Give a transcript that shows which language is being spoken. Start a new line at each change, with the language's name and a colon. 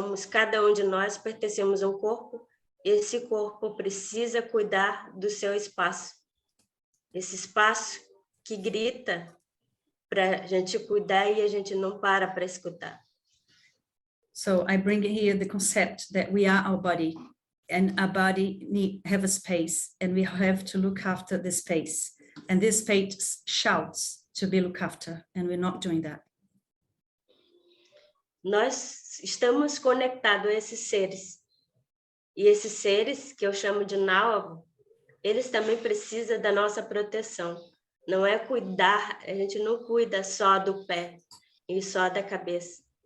Portuguese: Cada um de nós pertencemos a um corpo, esse corpo precisa cuidar do seu espaço. Esse espaço que grita para a gente cuidar e a gente não para escutar.
English: So I bring here the concept that we are our body, and our body have a space, and we have to look after the space. And this space shouts to be looked after, and we're not doing that.
Portuguese: Nós estamos conectados a esses seres. E esses seres, que eu chamo de náuavo, eles também precisam da nossa proteção. Não é cuidar, a gente não cuida só do pé e só da cabeça.